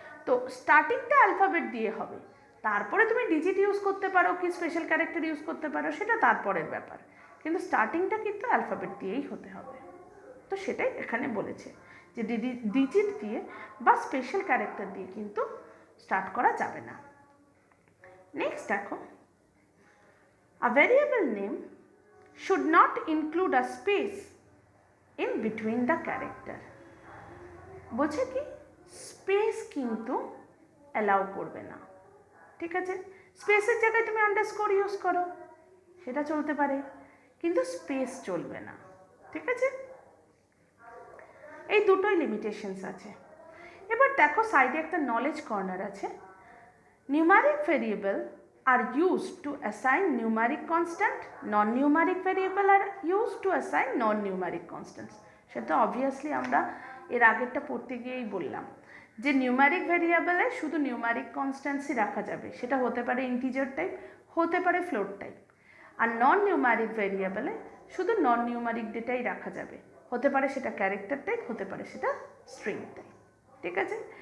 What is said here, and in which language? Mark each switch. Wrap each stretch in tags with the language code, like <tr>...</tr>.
<bn>তো স্টার্টিংটা অ্যালফাবেট দিয়ে হবে, তারপরে তুমি ডিজিট ইউজ করতে পারো কি স্পেশাল ক্যারেক্টার ইউজ করতে পারো, সেটা তারপরের ব্যাপার, কিন্তু স্টার্টিংটা কিন্তু অ্যালফাবেট দিয়েই হতে হবে। তো সেটাই এখানে বলেছে যে ডিজিট দিয়ে বা স্পেশাল ক্যারেক্টার দিয়ে কিন্তু স্টার্ট করা যাবে না।</bn> <en>Next দেখো, a variable name should not include a space in between the character.</en> <bn>বলছে কি, স্পেস কিন্তু অ্যালাউ করবে না, ঠিক আছে। স্পেসের জায়গায় তুমি আন্ডারস্কোর ইউজ করো, সেটা চলতে পারে, কিন্তু স্পেস চলবে না, ঠিক আছে। এই দুটোই লিমিটেশনস আছে। এবার দেখো সাইডে একটা নলেজ কর্নার আছে।</bn> <en>Numeric variable are used to assign numeric constant, non-numeric variable are used to assign non-numeric constants.</en> <bn>সেটা অবভিয়াসলি আমরা এর আগেরটা পড়তে গিয়েই বললাম যে নিউমারিক ভেরিয়েবলে শুধু নিউমারিক কনস্ট্যান্টসই রাখা যাবে, সেটা হতে পারে ইন্টিজার টাইপ, হতে পারে ফ্লোট টাইপ। আর নন নিউমারিক ভেরিয়েবলে শুধু নন নিউমারিক ডেটাই রাখা যাবে, হতে পারে সেটা ক্যারেক্টার টাইপ, হতে পারে সেটা স্ট্রিং টাইপ, ঠিক আছে।</bn>